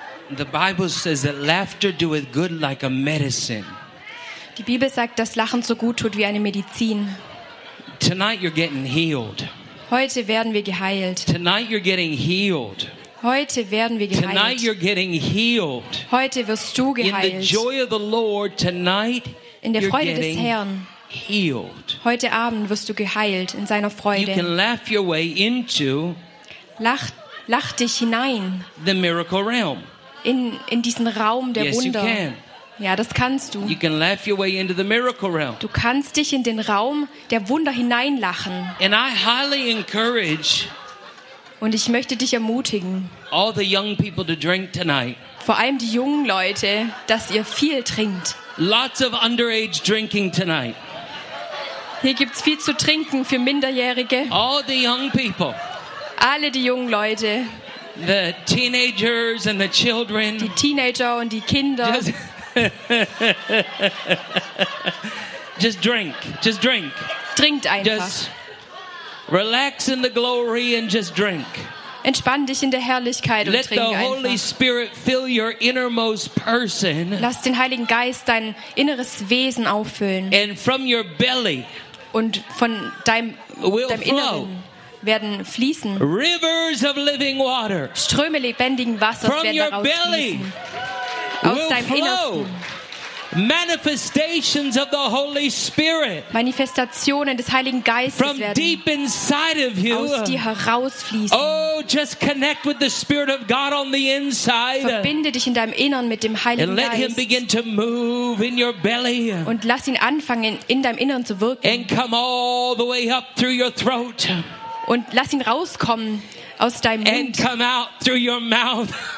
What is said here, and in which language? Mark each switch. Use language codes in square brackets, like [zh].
[en] The Bible says that laughter doeth good like a medicine. [de] Die Bibel sagt, dass Lachen so gut tut wie eine Medizin. [en] Tonight you're getting healed. [de] Heute werden wir geheilt. [en] Tonight you're getting healed. [de] Heute werden wir geheilt. [en] Tonight you're getting healed. [de] Heute wirst du geheilt. [en] In the joy of the Lord tonight. [de] In der Freude des Herrn. [en] Healed. [de] Heute Abend wirst du geheilt in seiner Freude. [en] You can laugh your way into. [de] Lach dich hinein. [en] The miracle realm. [de] In diesen Raum der Wunder. Ja, das kannst du. [en] You can laugh your way into the miracle realm. [de] Du kannst dich in den Raum der Wunder hineinlachen. [en] And I highly encourage. [de] Und ich möchte dich ermutigen. [en] All the young people to drink tonight. [de] Vor allem die jungen Leute, dass ihr viel trinkt. [en] Lots of underage drinking tonight. [de] Hier gibt's viel zu trinken für Minderjährige. [en] All the young people. [de] Alle die jungen Leute. [en] The teenagers and the children. [de] Die Teenager und die Kinder. [en] Just drink. [de] Trinkt einfach. [en] Just relax in the glory and just drink. [de] Entspann dich in der Herrlichkeit und [en] Let [de] trink einfach. [en] Let the Holy Spirit fill your innermost person. [de] Lass den Heiligen Geist dein inneres Wesen auffüllen. [en] And from your belly. [de] Und von deinem Inneren. Werden fließen. [en] Rivers of living water. [de] Ströme lebendigen Wassers [en] From [de] werden [en] your [de] daraus [en] belly [de] fließen. Aus deinem [en] flow. [de] Innersten. [en] Manifestations of the Holy Spirit. [de] Manifestationen des Heiligen Geistes [en] From [de] werden [en] deep inside of you. [de] Aus dir herausfließen. [en] Oh, just connect with the Spirit of God on the inside. [de] Verbinde dich in deinem Inneren mit dem Heiligen [en] And let [de] Geist. [en] Him begin to move in your belly. [de] Und lass ihn anfangen, in deinem Inneren zu wirken. [en] And come all the way up through your throat. [de] Und lass ihn rauskommen aus deinem Mund. [en] And come out through your mouth.